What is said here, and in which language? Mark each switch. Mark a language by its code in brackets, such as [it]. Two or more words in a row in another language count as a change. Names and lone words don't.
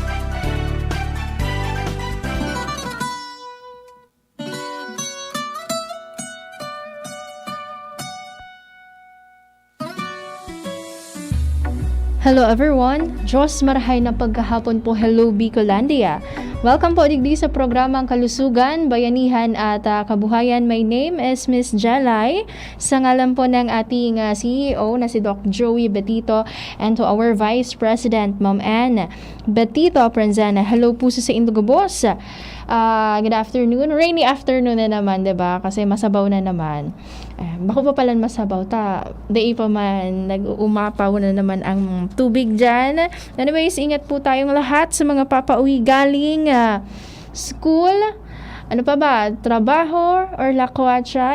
[en] Hello everyone! [bik] Diyos marahay na pagkahapon po. [en] Hello Bicolandia! [bik] Welcome po digdi sa programang Kalusugan, Bayanihan at Kabuhayan. [en] My name is Miss Jalay. [tl] Sa ngalan po ng ating CEO na si Doc Joey Betito [en] and to our Vice President, [tl] Ma'am Ann Betito Prenzana. [en] Hello [tl] po sa [en] Indigo Boss. Good afternoon. Rainy afternoon [tl] na naman, diba? Kasi masabaw na naman. [bik] Bako pa pala masabaw Day pa man, [tl] nag-uumapaw na naman ang tubig dyan. Anyways, ingat po tayong lahat sa mga papauwi galing school. Ano pa ba? Trabaho or lakwatsa.